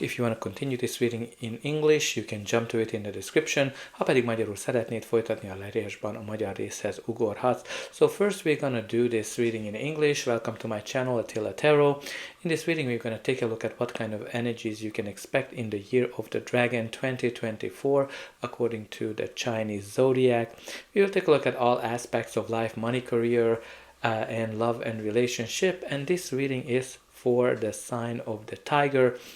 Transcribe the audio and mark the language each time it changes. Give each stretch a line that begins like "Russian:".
English: If you want to continue this reading in English, you can jump to it in the description.
Hungarian: Ha pedig magyarul szeretnéd folytatni, a leírásban a magyar részhez ugorhatsz.
English: So first we're gonna do this reading in English. Welcome to my channel, Attila Tarot. In this reading we're gonna take a look at what kind of energies you can expect in the year of the Dragon 2024 according to the Chinese Zodiac. We will take a look at all aspects of life, money, career, and love and relationship, and this reading is for the sign of the tiger.